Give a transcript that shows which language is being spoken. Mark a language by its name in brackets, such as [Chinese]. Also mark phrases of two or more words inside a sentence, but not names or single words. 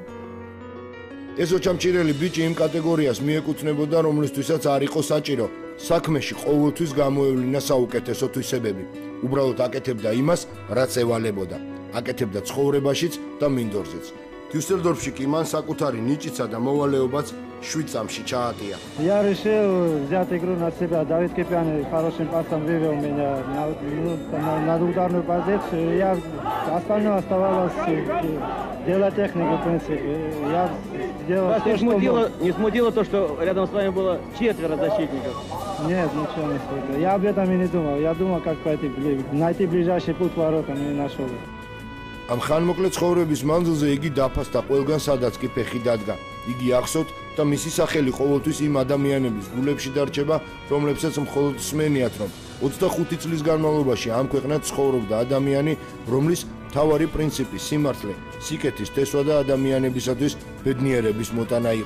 [Georgian] ეს ოჩამჭირელი ბიჭი იმ კატეგორიას მიეკუთვნებოდა, რომლისთვისაც არ იყო საჭირო საქმეში ყოველთვის გამოევლინა საუკეთესო თვისებები. უბრალოდ აკეთებდა იმას, რაც ევალებოდა. აკეთებდა ცხოვრებაშიც და მინდორზეც. დიუსელდორფში კი მან საკუთარი ნიჭიცა და моვალეობაც 7 წამში чаатия. [Russian] Я решил взять игру на себя. Давид Кипян хорошим пасом вывел меня на ударную позицию. Я остальное оставалось делать технику, в принципе. Я сделал Вас все, не смутило то, что рядом с вами было 4 защитников? Нет, ничего не смутило. Я об этом и не думал. Я думал, как найти ближайший путь к воротам, и нашел. [Georgian] ამ ხანმოკლე ცხოვრების მანძილზე იგი დაფასდა ყველგან, სადაც კი ფეხი დადგა. იგი ახსოვთ და მისი სახელი ყოველთვის იმ ადამიანების გულებში დარჩება, რომლებსაც მხოლოდ სმენიათ, რომ 25 წლის განმავლობაში ამ ქვეყნად ცხოვრობდა ადამიანი, რომლის მთავარი პრინციპი სიმართლე, სიკეთის თესვა და ადამიანებისათვის ბედნიერების მოტანა იყო.